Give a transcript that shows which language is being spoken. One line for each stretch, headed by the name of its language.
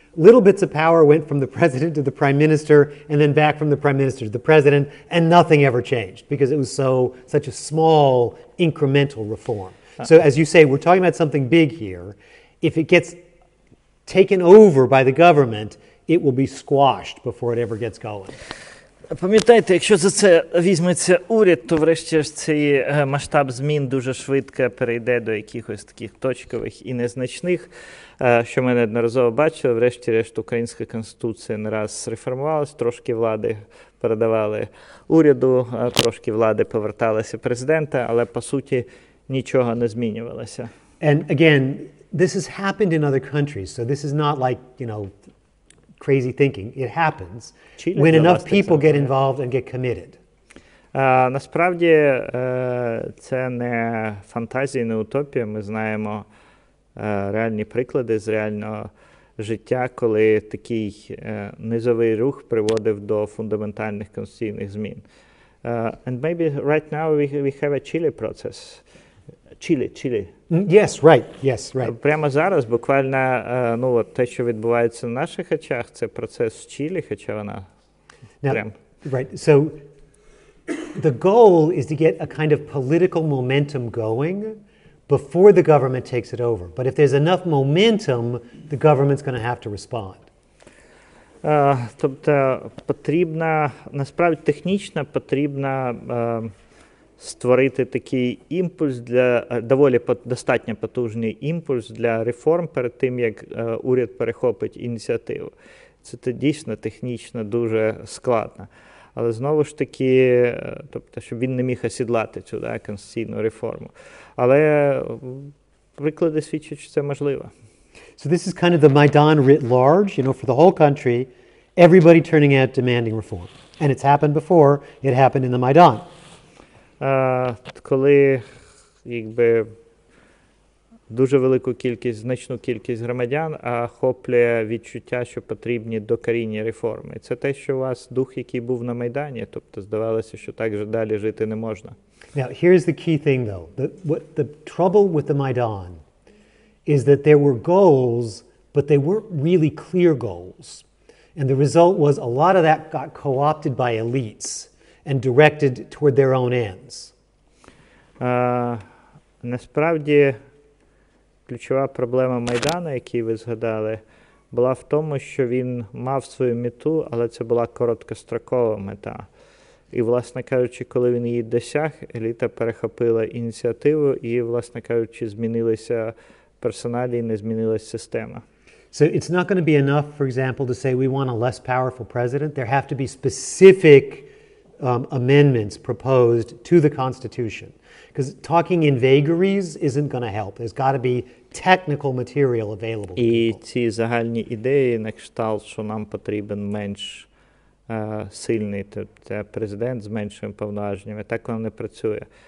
English: Little bits of power went from the president to the prime minister, and then back from the prime minister to the president, and nothing ever changed because it was such a small incremental reform. So as you say, we're talking about something big here. If it gets taken over by the government, it will be squashed before it ever gets going.
Ukrainian: Пам'ятайте, якщо за це візьметься уряд, то врешті-решт цей масштаб змін дуже швидко перейде до якихось таких точкових і незначних, що ми неодноразово бачили. Врешті-решт українська конституція не раз реформувалась, трошки влади передавали уряду, трошки влади поверталися президента, але по суті нічого не змінювалося.
English: And again, this has happened in other countries, so this is not like, crazy thinking. It happens when enough people get involved and get committed.
Ukrainian: Насправді це не фантазія, не утопія. Ми знаємо реальні приклади з реального життя, коли такий низовий рух приводив до фундаментальних конституційних змін.
English: And maybe right now we have a Chile process. Chile. Yes, right.
Ukrainian: Прямо зараз, буквально, те, що відбувається на наших очах, це процес в Чилі, хоча вона прям.
English: Right. So the goal is to get a kind of political momentum going before the government takes it over. But if there's enough momentum, the government's going to have to respond.
Ukrainian: Тобто потрібно, насправді технічно потрібно створити такий імпульс доволі достатньо потужний імпульс для реформ перед тим, як уряд перехопить ініціативу. Це дійсно технічно дуже складно. Але знову ж таки, тобто, щоб він не міг осідлати цю конституційну реформу. Але приклади свідчать, що це можливо.
English: So this is kind of the Maidan writ large, for the whole country, everybody turning out demanding reform. And it's happened before, it happened in the Maidan.
Ukrainian: Коли дуже велику кількість, значну кількість громадян охоплює відчуття, що потрібні докорінні реформи. Це те, що у вас дух, який був на Майдані, тобто здавалося, що так же далі жити не можна.
English: Now, here's the key thing though. The trouble with the Maidan is that there were goals, but they weren't really clear goals. And the result was a lot of that got co-opted by elites and directed toward their own ends.
Ukrainian: Насправді, ключова проблема Майдану, який ви згадали, була в тому, що він мав свою мету, але це була короткострокова мета. І, власне кажучи, коли він її досяг, еліта перехопила ініціативу і, власне кажучи, змінилися персоналі і не змінилася система.
English: So it's not going to be enough, for example, to say we want a less powerful president. There have to be specific amendments proposed to the Constitution. Because talking in vagaries isn't going to help. There's got to be technical material available to people.
Ukrainian: І ці загальні ідеї на кшталт, що нам потрібен менш сильний президент з меншими повноваженнями, так воно не працює.